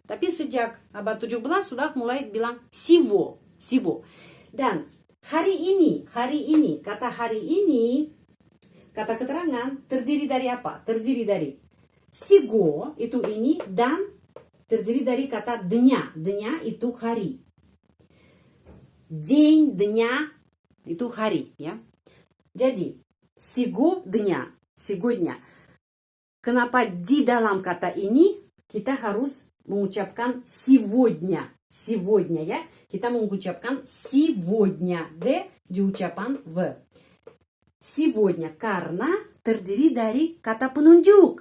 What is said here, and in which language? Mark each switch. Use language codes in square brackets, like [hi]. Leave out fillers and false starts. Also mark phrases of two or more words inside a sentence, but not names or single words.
[id] Tapi sejak abad 17 sudah mulai bilang sivo. Dan hari ini, kata keterangan terdiri dari apa? Terdiri dari sigo, itu ini, dan terdiri dari kata dnya. Dnya itu hari. [ru] День дня [id] itu hari. Ya. [ru] Jadi, сего дня. Сегодня. [id] Kenapa di dalam kata ini kita harus mengucapkan сегодня. Сегодня ya. Kita mengucapkan сегодня. G di ucapan V. Сегодня karena terdiri dari kata penunjuk.